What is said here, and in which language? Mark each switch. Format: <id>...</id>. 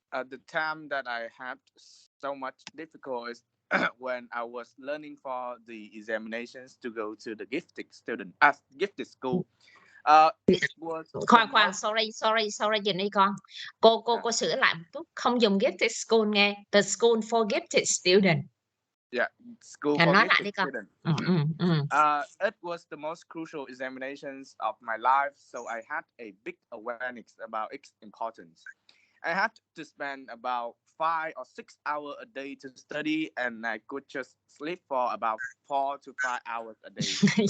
<en>The time that I had so much difficult is when I was learning for the examinations to go to the gifted school. It was</en> <vi>Khoan, sorry dừng đi con. Cô sửa lại một chút, không dùng gifted school nghe.</vi> <en>The school for gifted student. Yeah, school for</en> <vi>nói lại</vi> <en>gifted</en> <vi>đi con.</vi> <en>student. It was the most crucial examinations of my life, so I had a big awareness about its importance. I had to spend about 5 or 6 hours a day to study, and I could just sleep for about 4 to 5 hours a day.</en>